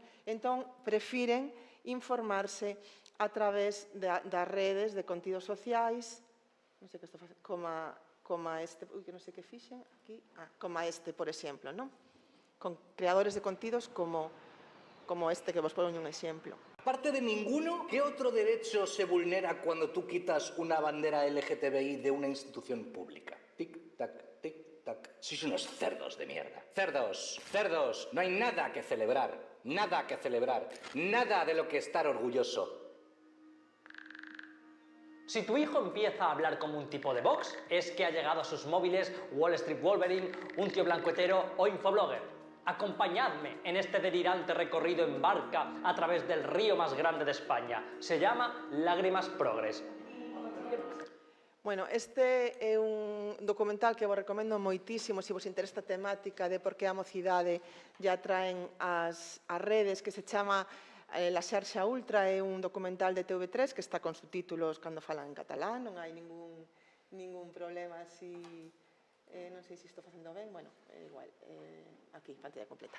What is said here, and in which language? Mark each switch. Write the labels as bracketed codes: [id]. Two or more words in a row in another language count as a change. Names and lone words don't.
[gl] Entón, prefiren informarse a través das redes de contidos sociais, non sei que estou facendo, como este, que non sei que fixen aquí, como este, por exemplo, non? Con creadores de contidos como este, que vos poño un exemplo. [es] Aparte de ninguno, ¿qué otro derecho se vulnera cuando tú quitas una bandera LGTBI de una institución pública? Tic-tac, tic-tac. Sois unos cerdos de mierda. Cerdos, cerdos. No hay nada que celebrar. Nada que celebrar. Nada de lo que estar orgulloso. Si tu hijo empieza a hablar como un tipo de Vox, es que ha llegado a sus móviles Wall Street Wolverine, un tío blancuetero o infoblogger. Acompañadme en este delirante recorrido en barca a través del río más grande de España. Se llama Lágrimas Progres. [gl] Bueno, este é un documental que vos recomendo moitísimo se vos interesa a temática de por que a mocidade ya traen as redes, que se chama La Xarxa Ultra. É un documental de TV3 que está con subtítulos cando falan en catalán, non hai ningún problema así, non sei se estou facendo ben, bueno, igual, aquí, pantalla completa.